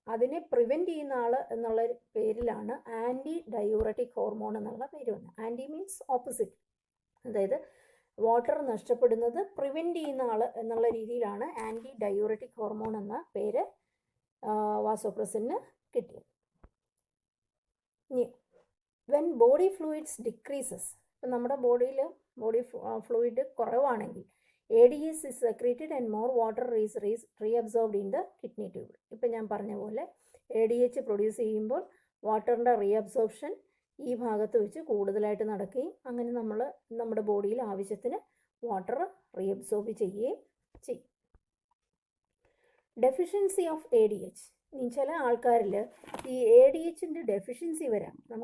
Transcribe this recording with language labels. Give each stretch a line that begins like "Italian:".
Malayalam: അതിനെ പ്രിവെൻറ്റ് ചെയ്യുന്ന ആൾ എന്നുള്ള പേരിലാണ് ആൻറ്റി ഡയൂററ്റിക് ഹോർമോൺ എന്നുള്ള പേര് വന്നത്.
English: anti means opposite,
Malayalam: അതായത് വാട്ടർ നഷ്ടപ്പെടുന്നത് പ്രിവെൻറ്റ് ചെയ്യുന്ന ആൾ എന്നുള്ള രീതിയിലാണ് ആൻറ്റി ഡയൂററ്റിക് ഹോർമോൺ എന്ന പേര് വാസോപ്രസിന് കിട്ടിയത്. ഇനി
English: when body fluids decreases,
Malayalam: ഇപ്പം നമ്മുടെ ബോഡി ഫ്ലൂയിഡ് കുറവാണെങ്കിൽ
English: ADH is secreted and more water is reabsorbed in the kidney tube.
Malayalam: ഇപ്പം ഞാൻ പറഞ്ഞ പോലെ ADH പ്രൊഡ്യൂസ് ചെയ്യുമ്പോൾ വാട്ടറിൻ്റെ റീഅബ്സോർപ്ഷൻ ഈ ഭാഗത്ത് വെച്ച് കൂടുതലായിട്ട് നടക്കുകയും അങ്ങനെ നമ്മുടെ ബോഡിയിൽ ആവശ്യത്തിന് വാട്ടർ റീഅബ്സോർബ് ചെയ്യുകയും ചെയ്യും.
English: Deficiency of ADH.
Malayalam: ചില ആൾക്കാരിൽ ഈ ADHൻ്റെ ഡെഫിഷ്യൻസി വരാം.